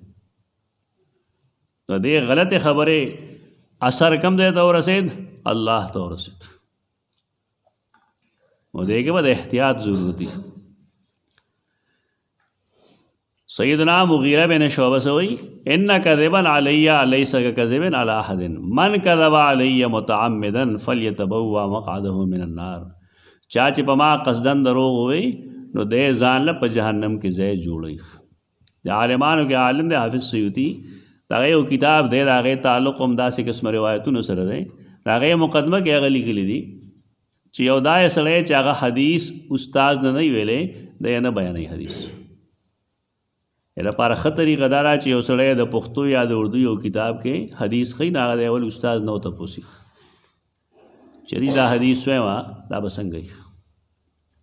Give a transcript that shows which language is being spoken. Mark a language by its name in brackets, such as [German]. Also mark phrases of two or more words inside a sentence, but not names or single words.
[Pashto] نو دې غلطې خبرې اثر کم ځای ته ورسېد الله ته ورسېد نو دې کې به د احتیاط ضرورت دی سیدنا مغیرہ بن شعبہ سے وی [Arabic] ان کذبا علی لیس کذب علی احد من کذب علی متعمدا فلیتبوا مقعده من النار [Pashto] چا چې په ما قصدن دروغ وی نو دې ځان له په جهنم کې ځای جوړی د عالمانو کې عالم دی حافظ سیوطی دا یو کتاب دی دا غي تعلق هم داسې قسم روایتونو سره دی دا غي مقدمه کې هغه لیکلي دي چې یو دای سړی چې هغه حدیث استاد نه ویلې دی نه بیانوي حدیث لپاره ښه طریقه دا ده چې یو سړی د پښتو یا د اردو یو کتاب کې حدیث ښیي نو هغه د اول استاد نه ورته پوښي چې دا حدیث وایم دا به څنګه وي